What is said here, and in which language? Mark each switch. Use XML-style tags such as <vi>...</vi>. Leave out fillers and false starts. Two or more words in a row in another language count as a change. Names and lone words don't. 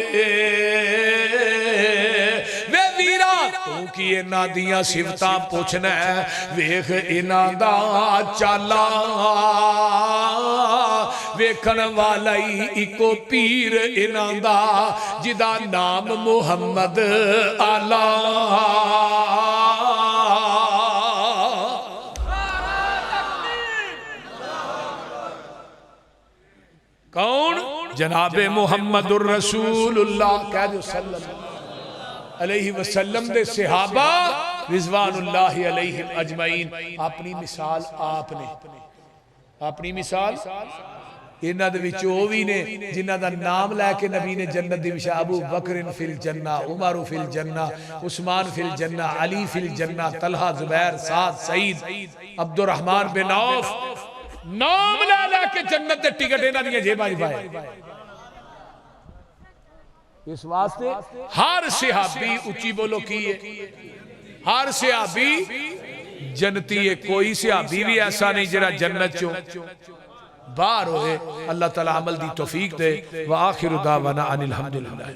<pa>وے ویرا توں کی انہاں دیاں صفتاں پچھنا، ویکھ انہاں دا چالا، ویکھن والا ہی اکو پیر انہاں دا جدا ناں محمد آلا. کون?</pa> <ar>جناب محمد رسول الله</ar> <ur>کہہ دو</ur> <ar>صلى الله عليه وسلم دے صحابة رضوان الله عليهم أجمعين.</ar> <pa>اپنی مثال آپنے، اپنی مثال انہاں دے وچ او بھی نے جنہاں دا ناں لے کے نبی نے جنت دی وشا,</pa> <ar>أبو بكر في الجنة، عمر في الجنة، عثمان في الجنة، علي في الجنة,</ar> <pa>طلحہ زبیر سعد سعید عبدالرحمن بن عوف، ناں لا کے جنت دے ٹکٹ انہاں دی جیباں چ پائے. اس واسطے ہر صحابی اچی بولو کی ہے، ہر صحابی جنتی ہے. کوئی صحابی بھی ایسا نہیں جرا جنت چو باہر ہوئے. اللہ تعالیٰ عمل دی توفیق دے.</pa> <ar>وآخر دعوانا أن الحمد لله.</ar>